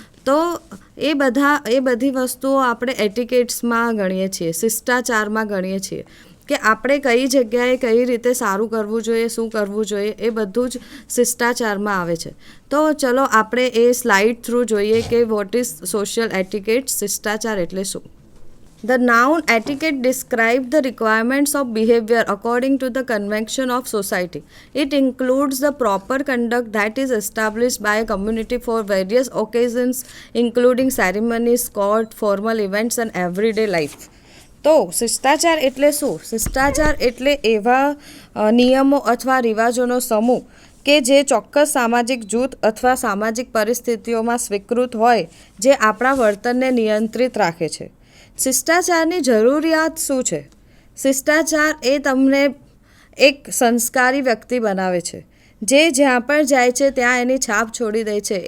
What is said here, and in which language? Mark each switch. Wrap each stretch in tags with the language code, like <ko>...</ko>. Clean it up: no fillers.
<gu>તો એ બધી વસ્તુઓ આપણે એટિકેટ્સમાં ગણીએ છીએ, શિષ્ટાચારમાં ગણીએ છીએ કે આપણે કઈ જગ્યાએ કઈ રીતે સારું કરવું જોઈએ, શું કરવું જોઈએ, એ બધું જ શિષ્ટાચારમાં આવે છે. તો ચલો આપણે એ સ્લાઇડ થ્રુ જોઈએ કે</gu> <en>what is social etiquette,</en> <gu>શિષ્ટાચાર એટલે શું.</gu> <en>The noun etiquette describes the requirements of behavior according to the convention of society. It includes the proper conduct that is established by a community for various occasions, including ceremonies, court, formal events and everyday life.</en> <gu>તો શિષ્ટાચાર એટલે શું? શિષ્ટાચાર એટલે એવા નિયમો અથવા રિવાજોનો સમૂહ કે જે ચોક્કસ સામાજિક જૂથ અથવા સામાજિક પરિસ્થિતિઓમાં સ્વીકૃત હોય, જે આપણા વર્તનને નિયંત્રિત રાખે છે. શિષ્ટાચારની જરૂરિયાત શું છે? શિષ્ટાચાર એ તમને એક સંસ્કારી વ્યક્તિ બનાવે છે, જે જ્યાં પણ જાય છે ત્યાં એની છાપ છોડી દે છે.</gu>